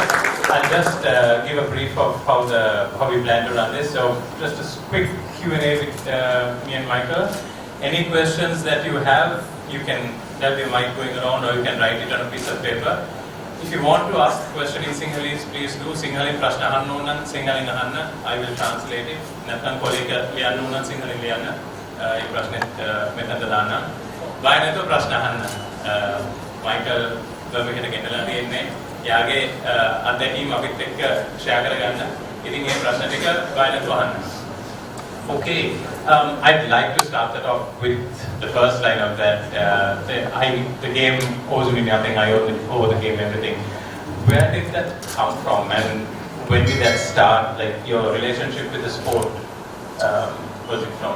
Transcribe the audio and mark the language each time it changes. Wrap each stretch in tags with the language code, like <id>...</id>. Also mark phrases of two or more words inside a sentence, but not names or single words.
<en>I'll just give a brief of how we plan to run this. So just a quick Q&A with me and Michael. Any questions that you have, there'll be a mic going around, or you can write it on a piece of paper. If you want to ask the question in Sinhalese, please do.</en> <si>සිංහලෙන් ප්‍රශ්න අහන්න ඕන නම් Sinhalin අහන්න. I will translate it. නැත්නම් කොලේක ලියන්න ඕන නම් Sinhalin ලියන්න. ඒ ප්‍රශ්නෙත් මෙතනට දාන්න. බය නැතුව ප්‍රශ්න අහන්න. Michael මෙහෙට ගෙනලා තියෙන්නේ. එයාගේ අත්දැකීම් අපිත් එක්ක share කරගන්න. ඉතින් මේ ප්‍රශ්න ටික බය නැතුව අහන්න.</si> <en>Okay, I'd like to start that off with the first line of that. The game owes me nothing. I owe the game everything. Where did that come from, and when did that start? Like your relationship with the sport, was it from?</en>